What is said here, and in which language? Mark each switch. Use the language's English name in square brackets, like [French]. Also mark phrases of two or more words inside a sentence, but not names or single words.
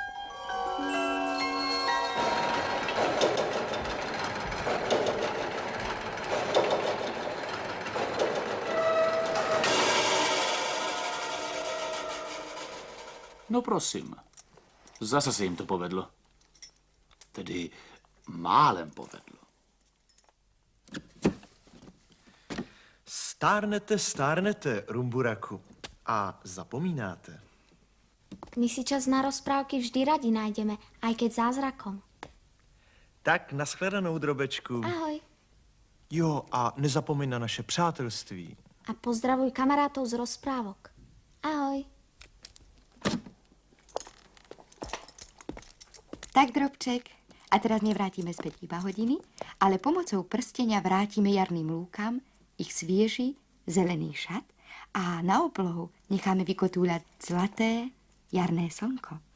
[Czech] No prosím, zase se jim to povedlo. Tedy málem povedlo. Stárnete, Rumburaku, a zapomínáte. [Slovak] My si čas na rozprávky vždy radi nájdeme, aj keď zázrakom. [Czech] Tak nashledanou, Drobečku. Ahoj. Jo, a nezapomeň na naše přátelství. [Slovak] A pozdravuj kamarátov z rozprávok. Ahoj. Tak, Drobček, a teraz nevrátime späť iba hodiny, ale pomocou prstenia vrátime jarným lúkam ich svieži, zelený šat a na oblohu necháme vykotúľať zlaté, jarné slnko.